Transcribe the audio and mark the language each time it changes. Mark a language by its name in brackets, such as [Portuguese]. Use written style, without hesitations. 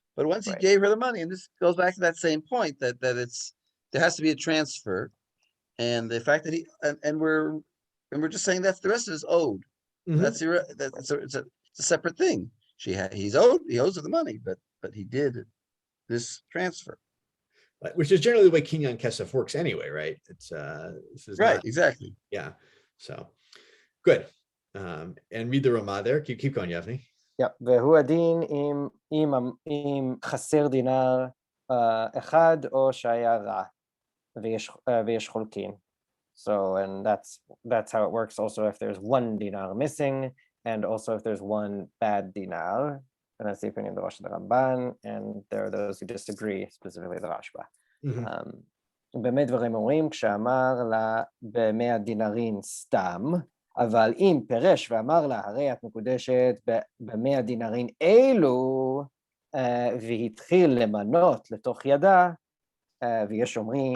[English] But once he gave her the money, and this goes back to that same point that there has to be a transfer, and the fact that we're just saying that the rest of it is owed. It's a separate thing. he owes her the money, but he did this transfer. Which is generally the way Kinyan Kesef works anyway, right? It's this is Right, not, exactly. yeah. So good. And read the Ramah there. Keep going, Yavni. [Hebrew] והוא הדין אם חסר דינר אחד או שהיה רע, ויש חולקין. [English] So, and that's how it works also if there's one dinar missing, and also if there's one bad dinar. And that's the opinion of the Rosh and the Ramban, and there are those who disagree, specifically the Rashba. [Hebrew] באמת דברים אומרים, כשאמר לה ב100 דינרים סתם, אבל אם פירש ואמר לה, הרי את מקודשת ב100 דינרים אלו, והתחיל למנות לתוך ידה, ויש אומרים...